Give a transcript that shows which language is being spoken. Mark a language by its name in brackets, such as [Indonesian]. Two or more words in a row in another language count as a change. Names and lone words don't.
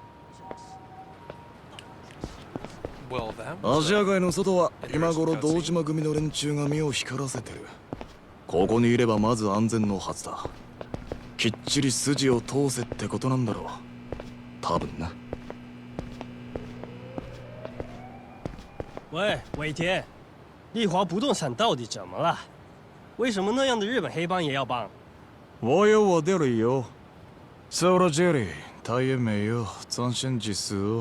[Japanese] アジア街の外は今頃堂島組の連中が目を光らせてる。ここにいればまず安全のはずだ。きっちり筋を通せってことなんだろう。多分な。 [Chinese] 喂，伟田，丽华不动产到底怎么了？为什么那样的日本黑帮也要帮？我有我的理由。走到这里，他也没有展现技术。